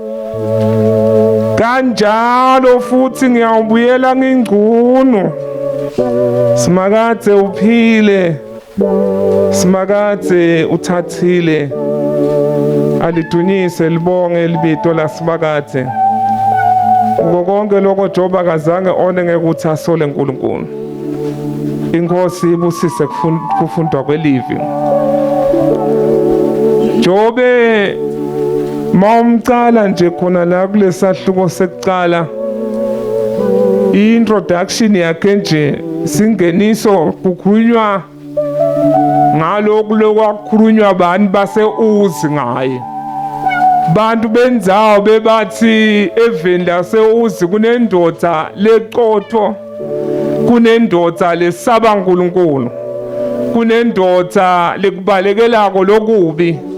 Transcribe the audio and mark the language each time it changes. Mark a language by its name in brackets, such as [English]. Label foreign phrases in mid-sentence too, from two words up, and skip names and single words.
[Swati] kanjalo futhi ngiyawubuyela ngingqunu Simakade uphile Simakade uthathile alidunyise libonge libito la Simakade konke lokho Jobe akazange one ngekuthi asole uNkulunkulu Inkosi ibusise kufundwa kwelivi Jobe mawumcala nje khona la kulesahluko sekucala introduction yakhe nje singeniso kukhulunywa ngalokho lokwakhulunywa abantu base-Uzi ngaye bantu benzawo bebathi eveni lase-Uzi kunendoda leqotho kunendoda lesaba uNkulunkulu kunendoda lekubalekelako lokubi